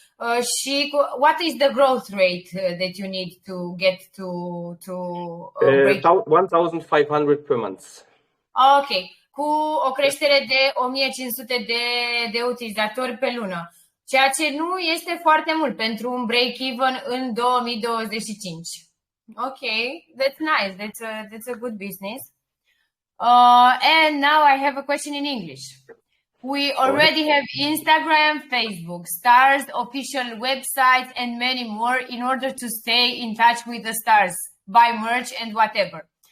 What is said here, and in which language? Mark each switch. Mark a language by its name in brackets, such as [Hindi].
[English] What is the growth rate that you need to get to break? 1,500 per month. [Romanian] Ok, cu o creștere de 1500 de utilizatori pe lună, ceea ce nu este foarte mult pentru un break-even în 2025. [English] Ok, that's nice. That's a good business. And now I have a question in English. We already have Instagram, Facebook, Starzz, official websites, and many more in order to stay in touch with the Starzz, buy merch and whatever.